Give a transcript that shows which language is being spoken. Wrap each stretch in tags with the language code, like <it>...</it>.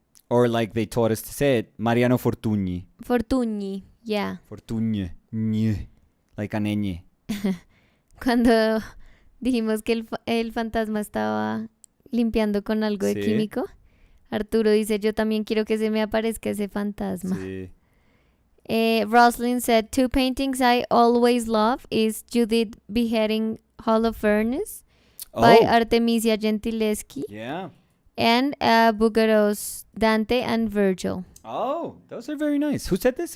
<en>Or like they taught us to say it, Mariano Fortuny. Fortuny, yeah. Fortuny. Like a ñ.</en> <es>Cuando dijimos que el fantasma estaba limpiando con algo de químico, Arturo dice, yo también quiero que se me aparezca ese fantasma. Sí.</es> <en>Roslyn said, 2 paintings I always love is Judith Beheading Holofernes by Artemisia Gentileschi. Yeah. And Bouguereau's Dante and Virgil. Oh, those are very nice. Who said this?</en>